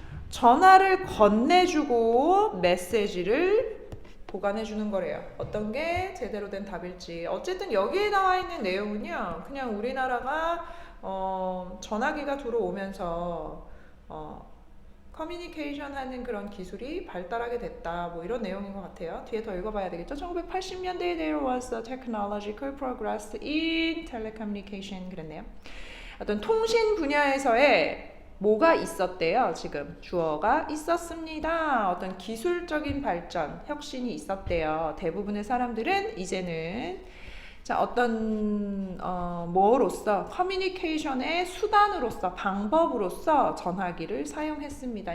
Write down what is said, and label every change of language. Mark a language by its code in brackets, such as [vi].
[ko] 전화를 건네주고 메시지를 보관해주는 거래요. 어떤 게 제대로 된 답일지. 어쨌든 여기에 나와 있는 내용은요, 그냥 우리나라가 전화기가 들어오면서 커뮤니케이션 하는 그런 기술이 발달하게 됐다, 뭐 이런 내용인 것 같아요. 뒤에 더 읽어봐야 되겠죠. [en] 1980년대에 there was a technological progress in telecommunication [ko] 그랬네요. 어떤 통신 분야에서의 뭐가 있었대요. 지금 주어가 있었습니다. 어떤 기술적인 발전, 혁신이 있었대요. 대부분의 사람들은 이제는 자, 어떤 뭐로서 커뮤니케이션의 수단으로서 방법으로서 전화기를 사용했습니다.